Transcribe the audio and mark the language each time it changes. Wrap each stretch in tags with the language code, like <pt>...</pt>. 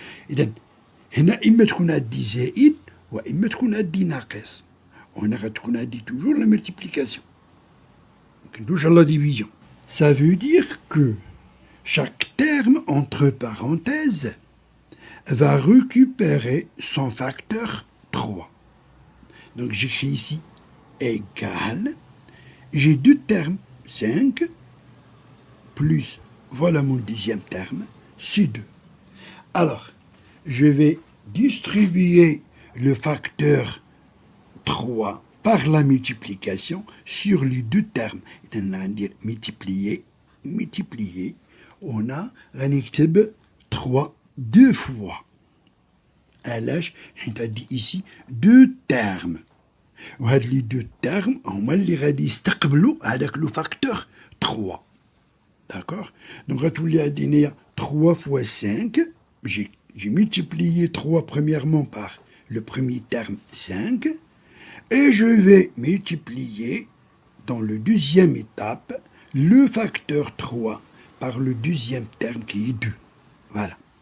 <ar>إذن هنا إما تكون هادي زائد وإما تكون هادي ناقص. وهنا غتكون هادي</ar> <fr>toujours la multiplication. Donc toujours la division. Ça veut dire que chaque terme entre parenthèses va récupérer son facteur 3. Donc j'écris ici égal. J'ai 2 termes, 5 plus, voilà mon deuxième terme, c'est 2. Alors, je vais distribuer le facteur 3 par la multiplication sur les 2 termes. C'est-à-dire multiplier, on a</fr> <ar>غنكتب</ar> <fr>3 2 fois.</fr> <ar>علاش؟ حيت عندي</ar> <fr>ici 2 termes.</fr> <ar>وهاد</ar> <fr>les 2 termes</fr> <ar>هما اللي غادي يستقبلوا هذاك لو فاكتور 3.</ar> <fr>D'accord? Donc</fr> <ar>غتولي عندنا</ar> <fr>3 fois 5. J'ai multiplié 3 premièrement par le premier terme 5. Et je vais multiplier dans le deuxième étape le facteur 3 par le deuxième terme qui est 2. Voilà.</fr>